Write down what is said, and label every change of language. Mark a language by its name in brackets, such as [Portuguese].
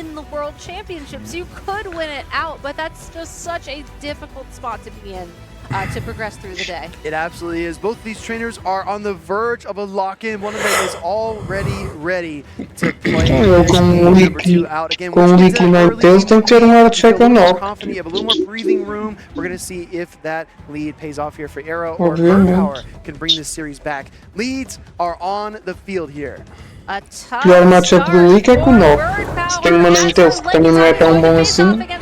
[English] World Championships, you could win it out, but that's just such a difficult spot to be in to progress through the day. It absolutely is. Both these trainers are on the verge of a lock-in. One of them is already ready to play. [Portuguese] Com o Leaky Ninetales tem que ter um hard check ou não. [English] Confident, you have a little more breathing room. We're going to see if that lead pays off here for Arrow or Bird Power can bring this series back. Leads are on the field here. [Portuguese] O pior matchup do Leaky é com o Nock. Se tem uma Ninetales que também não é tão bom assim.